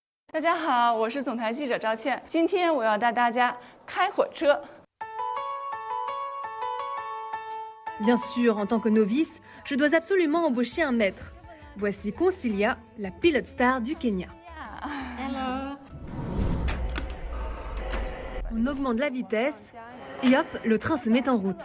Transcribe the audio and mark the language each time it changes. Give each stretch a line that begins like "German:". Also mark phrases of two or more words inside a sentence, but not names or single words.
Chinese: 大家好，我是总台记者赵倩。今天我要带大家开火车。
French: Bien sûr, en tant que novice, je dois absolument embaucher un maître. Voici Concilia, la pilote star du Kenya.
English: Hello.
French: On augmente la vitesse et hop, le train se met en route.